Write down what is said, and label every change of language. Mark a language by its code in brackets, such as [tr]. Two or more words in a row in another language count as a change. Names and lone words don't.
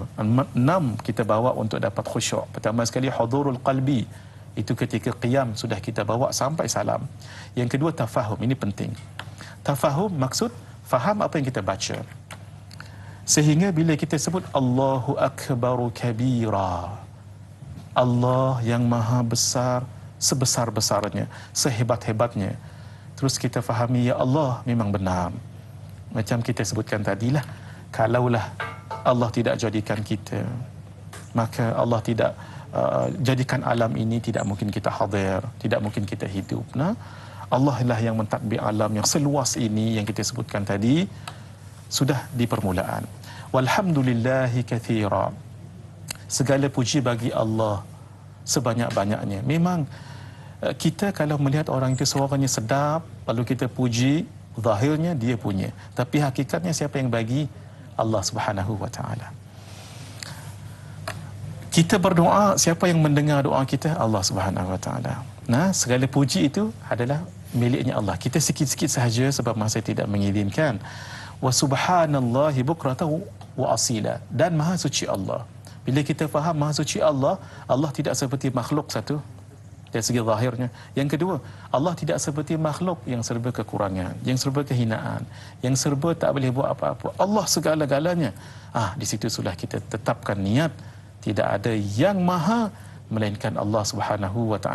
[ms] 6 kita bawa untuk dapat khusyuk. Pertama sekali [ar] حضور القلب. [ms] Itu ketika qiyam sudah kita bawa sampai salam. Yang kedua tafahum, ini penting. Tafahum maksud faham apa yang kita baca. Sehingga bila kita sebut [ar] الله أكبر كبيرا, [ms] Allah yang maha besar sebesar-besarnya, sehebat-hebatnya. Terus kita fahami, ya Allah memang benar. Macam kita sebutkan tadilah, kalaulah Allah tidak jadikan kita, maka Allah tidak jadikan alam ini, tidak mungkin kita hadir, tidak mungkin kita hidup. Nah, Allah lah yang mentadbir alam yang seluas ini yang kita sebutkan tadi, sudah di permulaan. [ar] والحمد لله كثيرا. [ms] Segala puji bagi Allah sebanyak-banyaknya. Memang kita kalau melihat orang itu suaranya sedap, lalu kita puji, zahirnya dia punya. Tapi hakikatnya siapa yang bagi? Allah [ar] سبحانه وتعالى. [ms] Kita berdoa, siapa yang mendengar doa kita? Allah [ar] سبحانه وتعالى. [ms] Nah, segala puji itu adalah miliknya Allah. Kita sikit-sikit sahaja sebab masa tidak mengizinkan. [ar] وسبحان الله بكرة وأصيلا. [ms] Dan maha suci Allah. Bila kita faham maha suci Allah, Allah tidak seperti makhluk satu dari segi zahirnya. Yang kedua, Allah tidak seperti makhluk yang serba kekurangan, yang serba kehinaan, yang serba tak boleh buat apa-apa. Allah segala-galanya. Di situ sudah kita tetapkan niat, tidak ada yang maha melainkan Allah [ar] سبحانه وتعالى.